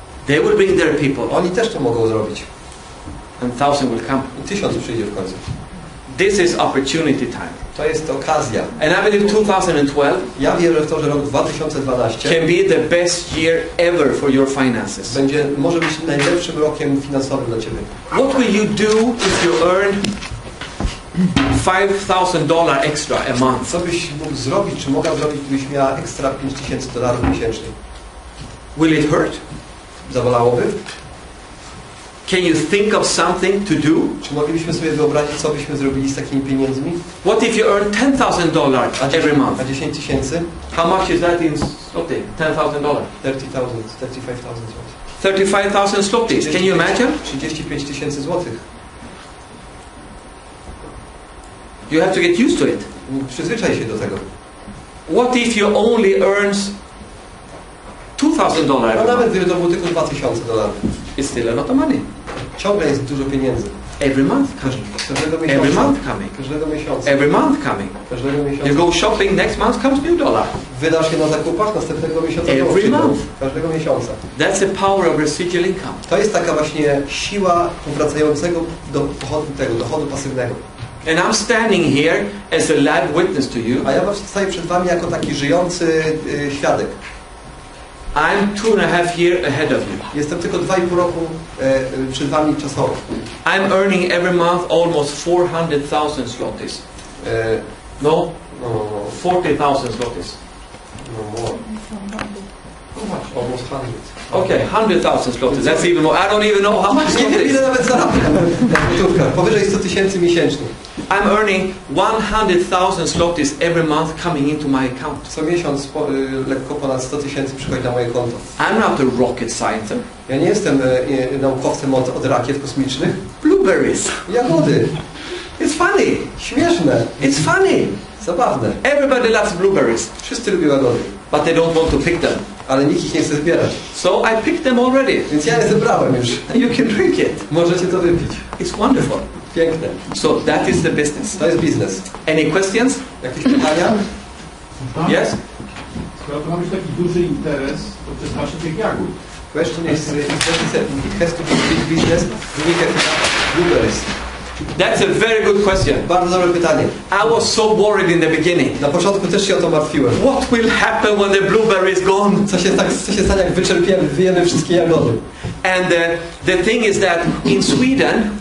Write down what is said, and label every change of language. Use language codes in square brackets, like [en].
[en] they will bring their people. [pl] Oni też to mogą zrobić. [en] And 1,000 will come. [pl] I 1000 przyjdzie w końcu. [en] This is opportunity time. [pl] To jest okazja. [en] And I believe 2012 [pl] ja wierzę w to, że rok 2012 [en] can be the best year ever for your finances. [pl] Może być najlepszym rokiem finansowym dla ciebie. [en] What will you do if you earn $5,000 extra a month? [pl] Co byś mógł zrobić, czy mogła zrobić, gdybyś miała ekstra $5,000 miesięcznie? [en] Will it hurt? [pl] Zawolałoby? [en] Can you think of something to do? [pl] Czy moglibyśmy sobie wyobrazić, co byśmy zrobili z takimi pieniędzmi? [en] What if you earn $10,000 every month? [pl] A 10 000? [en] How much is that in zloty? $10,000. 35,000 zlotys. Can you imagine? [pl] 35 000 złotych. [en] You have to get used to it. [pl] Przyzwyczaj się do tego. [en] What if you only earns $2,000? [pl] No nawet gdyby to było tylko $2,000. [en] It's still a lot of money. [pl] Ciągle jest dużo pieniędzy. [en] Every month coming. [pl] Każdego miesiąca. [en] Every month coming. [pl] Każdego miesiąca. [en] Every month coming. [pl] Każdego miesiąca. [en] You go shopping, next month comes new dollar. [pl] Wydasz się na zakupach, następnego miesiąca. [en] Every month. [pl] Każdego miesiąca. [en] That's the power of residual income. [pl] To jest taka właśnie siła powracającego do dochodu pasywnego. [en] And I'm standing here as a live witness to you. [pl] A ja staję przed wami jako taki żyjący świadek. [en] I'm 2.5 years ahead of you. [pl] Jestem tylko 2,5 roku przed wami czasowo. [en] I'm earning every month almost 400,000 zlotys. No? 40,000 zlotys. No more. Almost 100. Okay, 100,000 zlotys. That's even more. I don't even know how much [pl] Nie wiem, ile [en] zlotys. [pl] nawet zarabiam. Powyżej 100 000 miesięcznie. [en] I'm earning 100,000 zlotys every month coming into my account. [pl] Co miesiąc lekko ponad 100 000 przychodzi na moje konto. [en] I'm not a rocket scientist. [pl] Ja nie jestem naukowcem od rakiet kosmicznych. [en] Blueberries. [pl] Jagody. [en] It's funny. [pl] Śmieszne. [en] It's funny. [pl] Zabawne. [en] Everybody loves blueberries, [pl] Wszyscy lubią jagody, [en] but they don't want to pick them. [pl] ale nikt ich nie chce zbierać. [en] So I picked them already. [pl] Więc ja je zebrałem już. [en] You can drink it. [pl] Możecie to wypić. [en] It's wonderful. [pl] Piękne. [en] So that is the business. [pl] To jest biznes. [en] Any questions? [pl] Jakieś pytania? [en] Yes? [pl] Skoro to ma być taki duży interes, to przeznaczy tych jagód. [en] Question is, it has to be big business. We have blueberries. That's a very good question. [pl] Bardzo dobre pytanie. [en] I was so worried in the beginning. [pl] Na początku też się o to martwiłem. [en] What will happen when the blueberry is gone? [pl] Co się stanie, jak wyjemy wszystkie jagody? [en] And the thing is that in Sweden,